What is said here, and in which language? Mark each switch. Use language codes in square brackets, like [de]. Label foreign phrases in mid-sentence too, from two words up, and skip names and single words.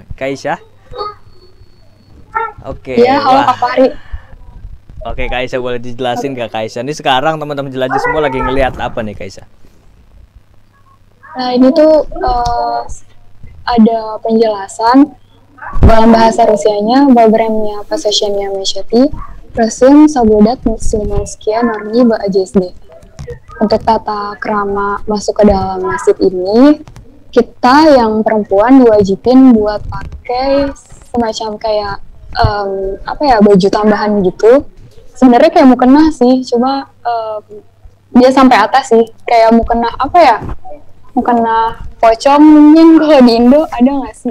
[id] Kak Aisyah. Oke, Iya, halo wah. Kak Fahri. Oke Kak Aisyah, boleh dijelasin Kak Aisyah? Ini sekarang teman-teman jelajah semua lagi ngelihat apa nih Kak Aisyah? Nah, ini tuh ada penjelasan dalam bahasa Rusianya, [ru] Вовремя посещения мечети просим соблюдать мусульманские нормы в одежде. [id] Untuk tata krama masuk ke dalam masjid ini, kita yang perempuan diwajibin buat pakai semacam kayak apa ya, baju tambahan gitu. Sebenarnya kayak mukena sih, cuma dia sampai atas sih, kayak mukena apa ya, mukena pocong mungkin kalau di Indo ada nggak sih?